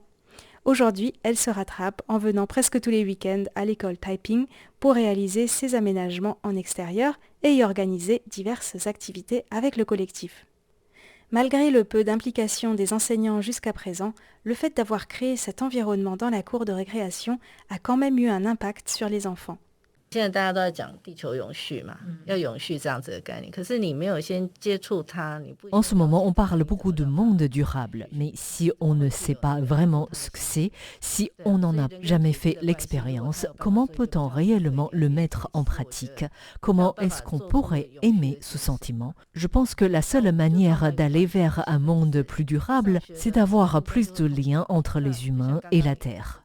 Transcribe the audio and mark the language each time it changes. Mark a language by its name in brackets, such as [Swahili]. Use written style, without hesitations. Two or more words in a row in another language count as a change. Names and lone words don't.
[French] Aujourd'hui, elle se rattrape en venant presque tous les week-ends à l'école Taiping pour réaliser ses aménagements en extérieur et y organiser diverses activités avec le collectif. Malgré le peu d'implication des enseignants jusqu'à présent, le fait d'avoir créé cet environnement dans la cour de récréation a quand même eu un impact sur les enfants. [Chinese] 现在大家都在讲地球永续嘛，要永续这样子的概念。可是你没有先接触它，你不。 [French] En ce moment, on parle beaucoup de monde durable, mais si on ne sait pas vraiment ce que c'est, si on n'en a jamais fait l'expérience, comment peut-on réellement le mettre en pratique? Comment est-ce qu'on pourrait aimer ce sentiment? Je pense que la seule manière d'aller vers un monde plus durable, c'est d'avoir plus de liens entre les humains et la Terre.